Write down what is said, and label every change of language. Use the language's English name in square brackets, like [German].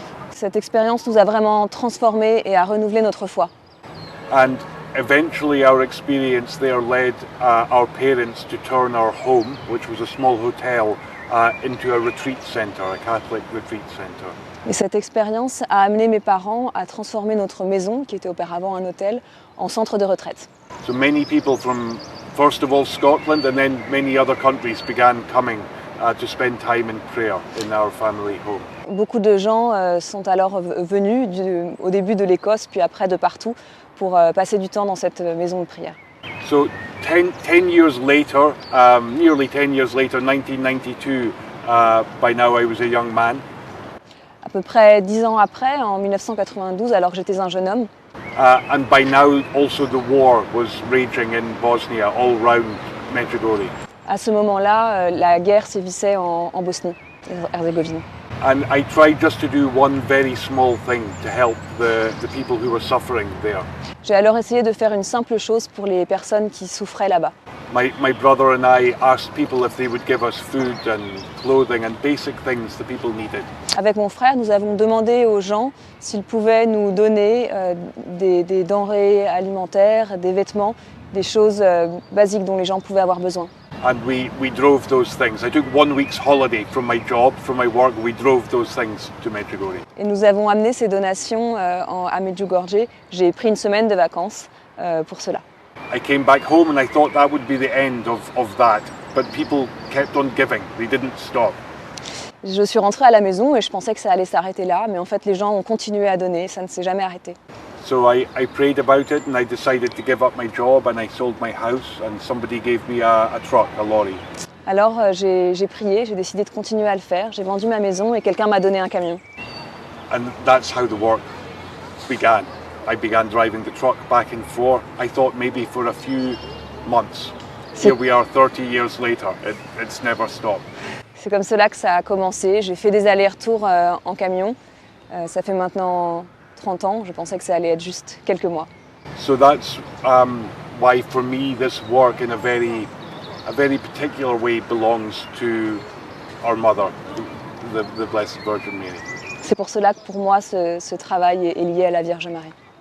[French] Cette expérience nous a vraiment transformés et a renouvelé notre foi. [English] And eventually our experience there led our parents to turn our home, which was a small hotel, into a retreat center, a Catholic retreat center. [French] Et cette expérience a amené mes parents à transformer notre maison, qui était auparavant un hôtel, en centre de retraite. [English] So many people from, first of all, Scotland and then many other countries began coming to spend time in prayer in our family home. [French] Beaucoup de gens sont alors venus au début de l'Écosse, puis après de partout, pour passer du temps dans cette maison de prière. [English] So 10 years later, nearly 10 years later, 1992, by now I was a young man. [French] À peu près 10 ans après, en 1992, alors que j'étais un jeune homme, [English] and by now also the war was raging in Bosnia, all round Medjugorje. [French] à ce moment-là, la guerre sévissait en Bosnie-Herzégovine. [English] And I tried just to do one very small thing to help the people who were suffering there. [French] J'ai alors essayé de faire une simple chose pour les personnes qui souffraient là-bas. [English] My brother and I asked people if they would give us food and clothing and basic things the people needed. [French] Avec mon frère, nous avons demandé aux gens s'ils pouvaient nous donner des denrées alimentaires, des vêtements, des choses basiques dont les gens pouvaient avoir besoin. [English] And we drove those things. I took 1 week's holiday from my job, from my work. We drove those things to Medjugorje. [French] Et nous avons amené ces donations à Medjugorje. J'ai pris une semaine de vacances pour cela. [English] I came back home and I thought that would be the end of that. But people kept on giving. They didn't stop. [French] Je suis rentrée à la maison et je pensais que ça allait s'arrêter là, mais en fait les gens ont continué à donner, ça ne s'est jamais arrêté. [English] So I prayed about it and I decided to give up my job and I sold my house and somebody gave me a truck, a lorry. [French] Alors j'ai prié, j'ai décidé de continuer à le faire, j'ai vendu ma maison et quelqu'un m'a donné un camion. [English] And that's how the work began. I began driving the truck back and forth. I thought maybe for a few months. Here we are 30 years later, it's never stopped. [French] C'est comme cela que ça a commencé. J'ai fait des allers-retours en camion. Ça fait maintenant 30 ans. Je pensais que ça allait être juste quelques mois. [English] So that's why for me this work in a very particular way belongs to our mother, the Blessed Virgin Mary. [French] C'est pour cela que pour moi ce travail est lié à la Vierge Marie.